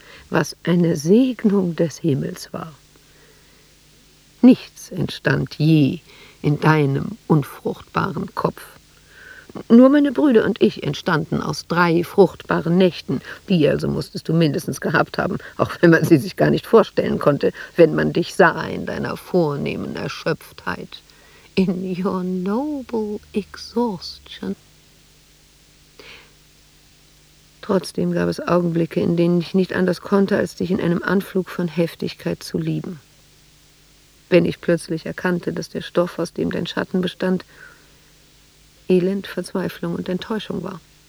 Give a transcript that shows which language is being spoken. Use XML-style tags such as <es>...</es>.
<de>Was eine Segnung des Himmels war. Nichts entstand je in deinem unfruchtbaren Kopf. Nur meine Brüder und ich entstanden aus 3 fruchtbaren Nächten. Die also musstest du mindestens gehabt haben, auch wenn man sie sich gar nicht vorstellen konnte, wenn man dich sah in deiner vornehmen Erschöpftheit.</de> <en>In your noble exhaustion.</en> <de>Trotzdem gab es Augenblicke, in denen ich nicht anders konnte, als dich in einem Anflug von Heftigkeit zu lieben. Wenn ich plötzlich erkannte, dass der Stoff, aus dem dein Schatten bestand, Elend, Verzweiflung und Enttäuschung war.</de>